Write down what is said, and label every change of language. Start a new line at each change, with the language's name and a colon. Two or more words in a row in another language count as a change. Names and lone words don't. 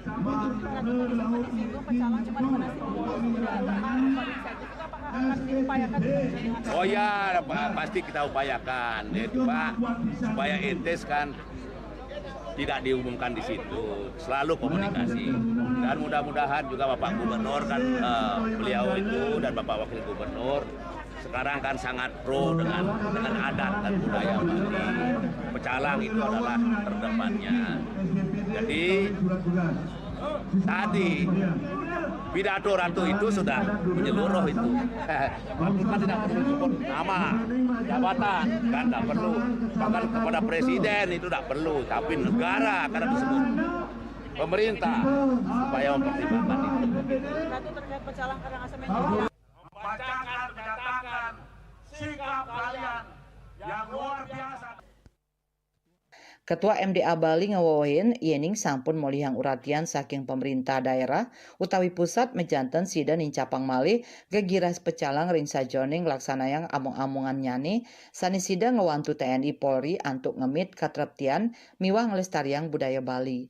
Indonesian: Oh ya, pasti kita upayakan, ya, Pak, supaya entes kan tidak diumumkan di situ, selalu komunikasi. Dan mudah-mudahan juga Bapak Gubernur kan beliau itu dan Bapak Wakil Gubernur sekarang kan sangat pro dengan adat dan budaya Bali. Pecalang itu adalah terdepannya. Jadi tadi pidato Ratu itu sudah menyeluruh itu. Ratu kan tidak perlu sebut nama, jabatan, kan tidak perlu. Bahkan kepada presiden itu tidak perlu, tapi negara karena disebut pemerintah supaya mempertimbangkan itu. Ratu terkait pecalang Karangasem ini. Bacakan, menyatakan sikap kalian yang luar biasa.
Balinese: Ketua MDA Bali ngawohin yening sampun molihang uratian saking
Indonesian: pemerintah daerah
Balinese: utawi pusat mejanten sida nincapang malih gegiras pecalang ring sajoning laksanayang among-amongan nyane sanesida ngewantu TNI Polri antuk ngemit katreptian miwah ngelestariang budaya Bali.